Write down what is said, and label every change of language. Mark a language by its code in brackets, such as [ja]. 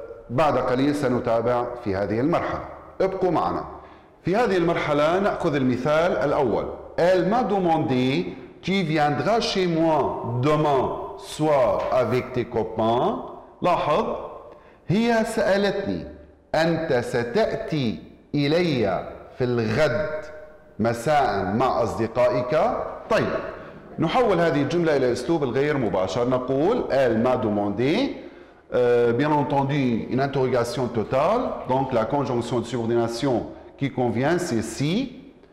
[ar] بعد قليل سنتابع في هذه المرحلة. ابقوا معنا. في هذه المرحلة نأخذ المثال الأول. [fr] Elle m'a demandé tu viendras chez moi demain soir avec tes copains. [ar] لاحظ هي سألتني أنت ستأتي إلي في الغد مساء مع أصدقائك. طيب نحول هذه الجملة إلى أسلوب الغير مباشر. نقول [fr] elle m'a demandé. Bien entendu, une interrogation totale. Donc la conjonction de subordination qui convient, c'est si.